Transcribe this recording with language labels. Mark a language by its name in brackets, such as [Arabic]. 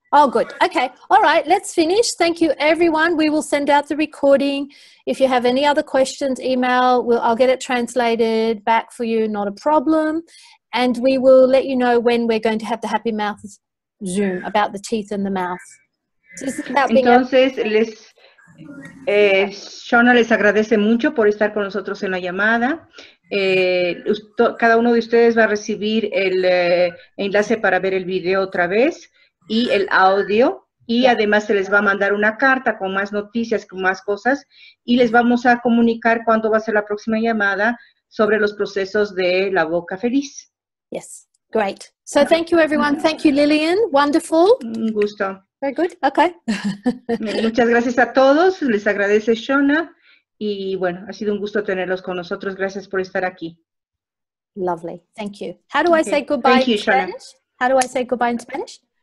[English] Oh, good. Okay. All right, let's finish. Thank you, everyone. We will send out the recording. If you have any other questions, email. I'll get it translated back for you, not a problem. And we will let you know when we're going to have the Happy Mouth Zoom about the teeth and the mouth. So this is about being [Spanish] Entonces, Shauna les agradece mucho por estar con nosotros en la llamada. Cada uno de ustedes va a recibir el enlace para ver el video otra vez y el audio. Y además se les va a mandar una carta con más noticias, con más cosas. Y les vamos a comunicar cuándo va a ser la próxima llamada sobre los procesos de la boca feliz. [English] Yes, great. So thank you, everyone. Thank you, Lillian. Wonderful. [Spanish] Un gusto. [English] Very good. Okay. [Spanish] Muchas gracias a todos. Les agradece Shauna. Y bueno, ha sido un gusto tenerlos con nosotros. Gracias por estar aquí. [English] Lovely. Thank you. How do I say goodbye in Spanish? How do I say goodbye in Spanish?